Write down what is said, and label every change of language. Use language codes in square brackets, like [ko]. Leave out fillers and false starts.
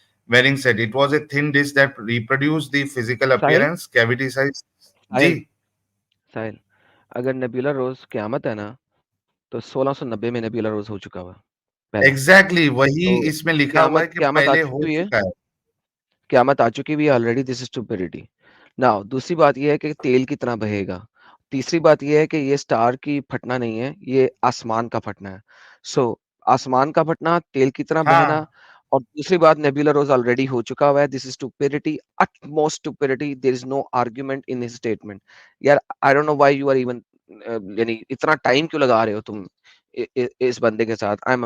[en] Waring said it was a thin disk that reproduced the physical appearance, cavity size. [hi] जी, साहिल, अगर nebula रोज क़यामत है ना, तो 1690 में नेबुला रोज हो चुका हुआ पहला। एग्जैक्टली वही तो इसमें लिखा हुआ है कि क़यामत आ पहले हो चुकी है, चुका है। क़यामत आ चुकी भी already, [en] This is stupidity. [hi] Now दूसरी बात ये है कि तेल की तरह बहेगा। तीसरी बात ये है कि ये स्टार की फटना नहीं है, ये आसमान का फटना है। सो आसमान का फटना, तेल की तरह बहना, हाँ, और दूसरी बात नेबुला रोज ऑलरेडी हो चुका हुआ है। [en] This is stupidity, utmost stupidity, there is no argument in his statement। [hi] यार [en] I don't know why you are even [hi] यानी इतना टाइम क्यों लगा रहे हो तुम इस बंदे के साथ। [en] I am